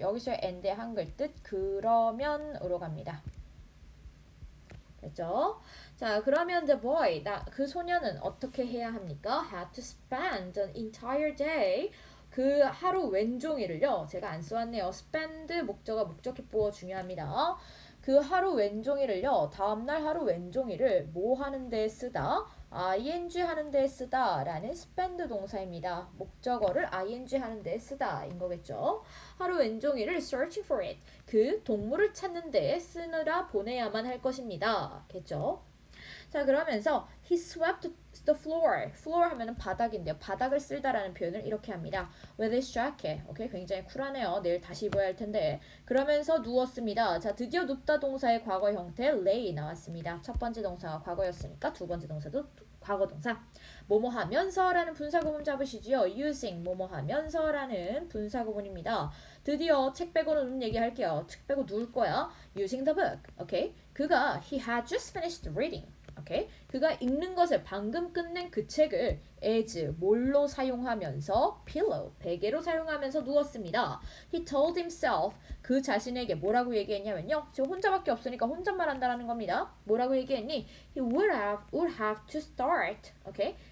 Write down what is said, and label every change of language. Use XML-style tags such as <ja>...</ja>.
<ko>여기서의 and의 한글 뜻 그러면으로 갑니다. 됐죠? 자, 그러면 the boy, 그 소녀는 어떻게 해야 합니까?</ko> <en>had to spend an entire day.</en> <ko>그 하루 왼종일을요. 제가 안 써왔네요. spend 목적어 목적기보어 중요합니다. 그 하루 왼종일을요. 다음날 하루 왼종일을 뭐 하는 데 쓰다? ing 하는 데 쓰다 라는 spend 동사입니다. 목적어를 ing 하는 데 쓰다 인 거겠죠.</ko> <en>하루 왼종일을 searching for it.</en> <ko>그 동물을 찾는 데 쓰느라 보내야만 할 것입니다. 겠죠?</ko> <en>자, 그러면서 he swept the floor.</en> <ko>floor 하면은 바닥인데요. 바닥을 쓸다라는 표현을 이렇게 합니다.</ko> <en>with his jacket.</en> <ko>오케이, 굉장히 쿨하네요. 내일 다시 입어야 할 텐데. 그러면서 누웠습니다. 자, 드디어 눕다 동사의 과거 형태 lay 나왔습니다. 첫 번째 동사가 과거였으니까 두 번째 동사도 과거 동사. 뭐뭐 하면서라는 분사구문 잡으시지요. using 뭐뭐 하면서라는 분사구문입니다. 드디어 책 빼고는 얘기할게요. 책 빼고 누울 거야. using the book. 오케이.</ko> <en>그가 he had just finished reading.</en> <ko>오케이. 그가 읽는 것을 방금 끝낸 그 책을 as 뭘로 사용하면서 pillow 베개로 사용하면서 누웠습니다. He told himself 그 자신에게 뭐라고 얘기했냐면요. 지금 혼자밖에 없으니까 혼잣말 한다라는 겁니다.</ko> <en>뭐라고 얘기했니? He would have to start. 오케이.</en>